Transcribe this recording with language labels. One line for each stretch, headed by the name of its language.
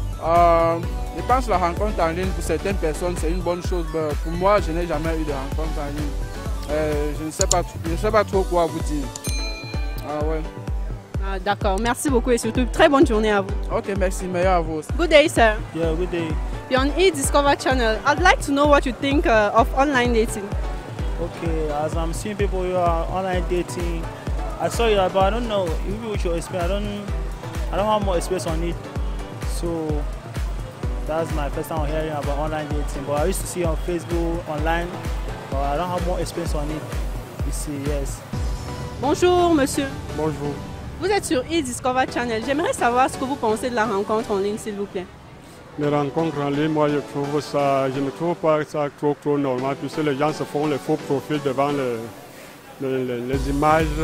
French: Je pense que la rencontre en ligne pour certaines personnes c'est une bonne chose. Pour moi, je n'ai jamais eu de rencontre en ligne. Je ne sais pas trop quoi vous dire. D'accord, merci beaucoup et surtout très bonne journée à vous. Ok, merci, meilleur à vous.
English: Good day, sir. Yeah, good day. You're on eDiscover Channel. I'd like to know what you think of online dating. Okay, as I'm seeing people who are online dating, I saw it, but I don't know. Maybe we should explain. I don't have more experience on it, so that's my first time hearing about online dating. But I used to see it on Facebook, online, but I don't have more experience on it. You see, yes.
French: Bonjour, monsieur. Bonjour. Vous êtes sur eDiscover Channel. J'aimerais savoir ce que vous pensez de la rencontre en ligne, s'il vous plaît. Les rencontres en ligne, moi je ne trouve pas ça trop normal, puisque les gens se font les faux profils devant les images.